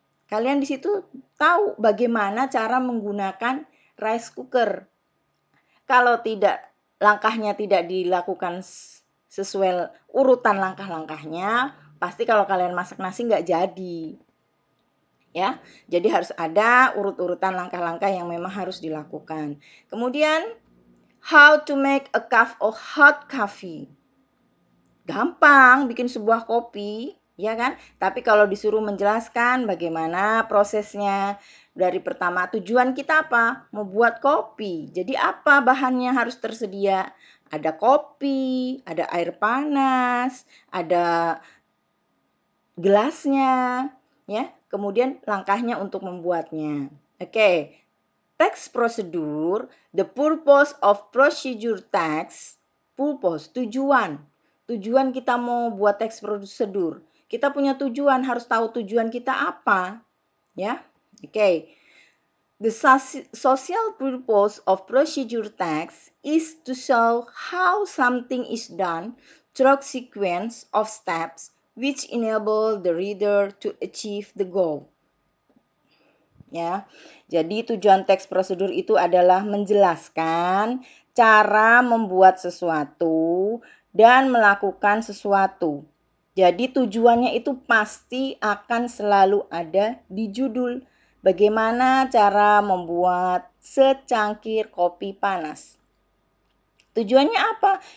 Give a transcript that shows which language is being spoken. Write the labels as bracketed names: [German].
[Indonesian] Kalian di situ tahu bagaimana cara menggunakan rice cooker. Kalau langkahnya tidak dilakukan sesuai urutan langkah-langkahnya, pasti kalau kalian masak nasi nggak jadi. Ya, jadi harus ada urut-urutan langkah-langkah yang memang harus dilakukan. [English] Kemudian, how to make a cup of hot coffee. [Indonesian] Gampang bikin sebuah kopi, ya kan? Tapi kalau disuruh menjelaskan bagaimana prosesnya, dari pertama tujuan kita apa? Membuat kopi. Jadi apa bahannya harus tersedia? Ada kopi, ada air panas, ada gelasnya, ya. Kemudian langkahnya untuk membuatnya. [English] Oke. Text prosedur, the purpose of procedure text, purpose, tujuan. [Indonesian] Tujuan kita mau buat teks prosedur. Kita punya tujuan, harus tahu tujuan kita apa. Ya. Oke. [English] The social purpose of procedure text is to show how something is done through sequence of steps which enable the reader to achieve the goal. Ya. [Indonesian] Jadi tujuan teks prosedur itu adalah menjelaskan cara membuat sesuatu dan melakukan sesuatu. Jadi tujuannya itu pasti akan selalu ada di judul. Bagaimana cara membuat secangkir kopi panas. Tujuannya apa?